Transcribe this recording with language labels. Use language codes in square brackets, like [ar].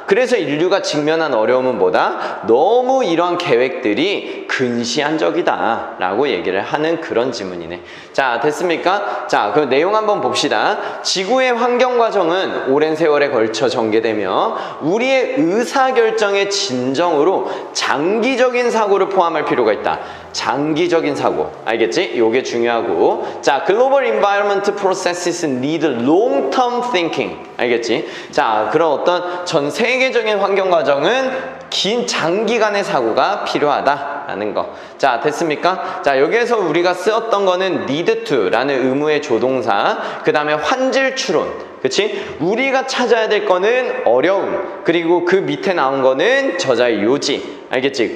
[ko] 그래서 인류가 직면한 어려움은 뭐다? 너무 이러한 계획들이 근시안적이다 라고 얘기를 하는 그런 지문이네. 자, 됐습니까? 자, 그 내용 한번 봅시다. 지구의 환경 과정은 오랜 세월에 걸쳐 전개되며 우리의 의사결정의 진정으로 장기적인 사고를 포함할 필요가 있다. 장기적인 사고. 알겠지? 요게 중요하고. [en] 자, global environment processes need long-term thinking. [ko] 알겠지? 자, 그런 어떤 전 세계적인 환경 과정은 긴 장기간의 사고가 필요하다라는 거. 자, 됐습니까? 자, 여기에서 우리가 쓰였던 거는 need to라는 의무의 조동사, 그 다음에 환질 추론. 그치? 우리가 찾아야 될 거는 어려움, 그리고 그 밑에 나온 거는 저자의 요지. 알겠지?